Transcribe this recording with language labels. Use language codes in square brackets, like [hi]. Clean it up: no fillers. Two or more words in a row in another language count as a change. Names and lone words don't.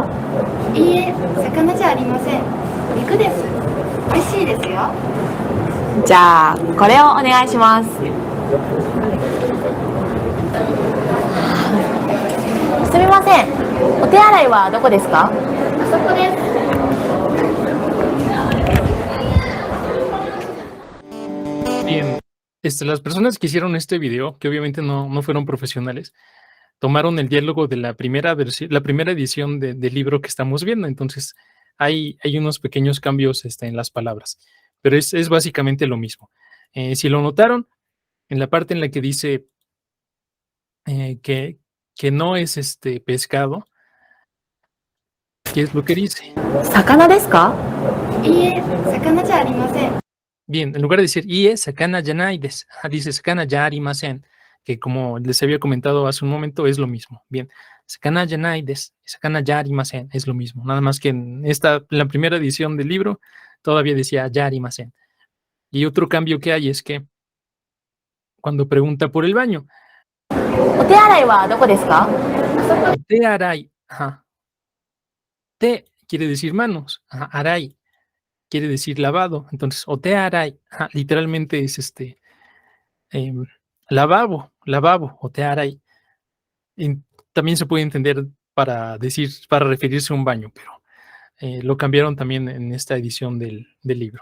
[ja] いいえ、魚じゃありません。肉です。美味しいですよ。じゃあ、これをお願いします。すみません。お手洗いはどこですか？あそこです。 [es] Bien, las personas que hicieron este video, que obviamente no fueron profesionales, tomaron el diálogo de la primera edición del libro que estamos viendo. Entonces, hay unos pequeños cambios en las palabras, pero es básicamente lo mismo. Si lo notaron, en la parte en la que dice que que no es pescado, ¿qué es lo que dice? [ja] 魚ですか？いいえ、魚じゃありません。 [es] Bien, en lugar de decir [ja] いいえ、魚じゃないです, [es] dice [ja] 魚じゃありません, [es] que como les había comentado hace un momento es lo mismo. Bien, [ja] 魚じゃないです、魚じゃありません [es] es lo mismo. Nada más que en la primera edición del libro todavía decía [ja] じゃありません. [es] Y otro cambio que hay es que cuando pregunta por el baño, [ja] お手洗いはどこですか？手洗い, [es] ajá. Te quiere decir manos, ajá, arai quiere decir lavado. Entonces, [ja] お手洗い, [es] ajá, literalmente es lavabo, [ja] お手洗い. [es] También se puede entender para referirse a un baño, pero lo cambiaron también en esta edición del libro.